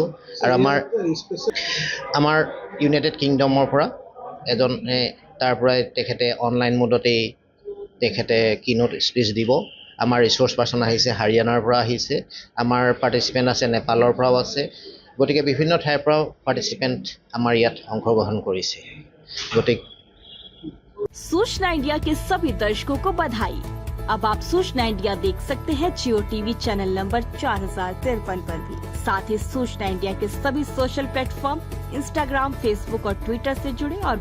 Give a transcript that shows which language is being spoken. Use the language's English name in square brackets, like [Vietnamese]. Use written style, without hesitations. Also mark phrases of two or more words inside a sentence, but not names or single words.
[Assamese] আৰু আমাৰ ইউনাইটেড কিংডমৰ পৰা এজনে তাৰ পৰাই তেখেতে [English] online mode [Assamese] তেখেতে [English] keynote speech [Assamese] দিব। আমাৰ [English] resource person [Assamese] আহিছে, হাৰিয়ানাৰ পৰা আহিছে, আমাৰ পাৰ্টিচিপেণ্ট আছে, নেপালৰ পৰাও আছে। গতিকে বিভিন্ন ঠাইৰ পৰাও পাৰ্টিচিপেণ্ট আমাৰ ইয়াত অংশগ্ৰহণ কৰিছে। গতিকে [Hindi] सूचना इंडिया के सभी दर्शकों को बधाई। अब आप सूचना इंडिया देख सकते हैं जियो टीवी चैनल नंबर 4053 पर भी। साथ ही सूचना इंडिया के सभी [English] social platform [Hindi] इंस्टाग्राम, फेसबुक और ट्विटर से जुड़े और